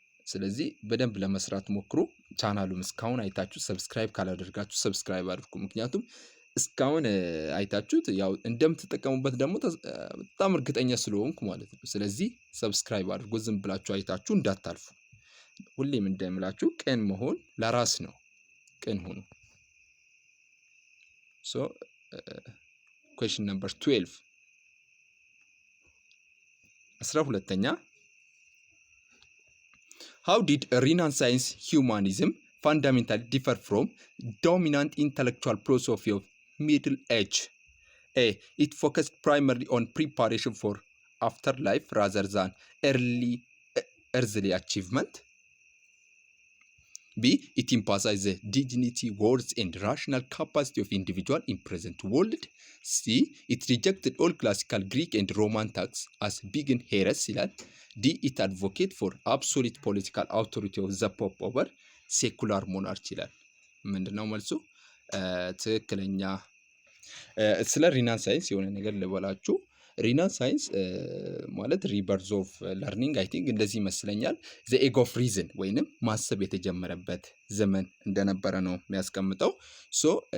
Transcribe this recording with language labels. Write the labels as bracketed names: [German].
[Amharic] ስለዚህ በደንብ ለመስራት ሞክሩ። ቻናሉን እስካሁን አይታችሁ ሰብስክራይብ ካላደርጋችሁ ሰብስክራይብ አድርጉ። ምክንያቱም እስካሁን አይታችሁት ያው እንደምትጠቀሙበት ደግሞ በጣም እርግጠኛ ስለሆንኩ ማለት ነው። ስለዚህ ሰብስክራይብ አድርጉ። ዝም ብላችሁ አይታችሁ እንዳታልፉ። ሁሌም እንደምላችሁ ቅን መሆን ለራስ ነው። ቅን ሁኑ። ሶ [English] question number 12 12ኛ how did Renaissance humanism fundamentally differ from dominant intellectual philosophy of Middle Age? A. It focused primarily on preparation for afterlife rather than earthly achievement. B. It emphasized the dignity, worth, and rational capacity of individual in present world. C. It rejected all classical Greek and Roman texts as pagan heresy. D. It advocated for absolute political authority of the Pope over secular monarchy. [Amharic] ምንድነው መልሱ? ትክክለኛ ስለ ሪናሳይንስ የሆነ ነገር ልበላችሁ። ሪናሳይንስ ማለት [English] ሪበርዝ ኦፍ ለርኒንግ አይ ቲንክ [Amharic] እንደዚህ ይመስለኛል። [English] ዘ ኤግ ኦፍ ሪዝን [Amharic] ወይንም ማሰብ የተጀመረበት ዘመን እንደነበረ ነው የሚያስቀምጠው። ሶ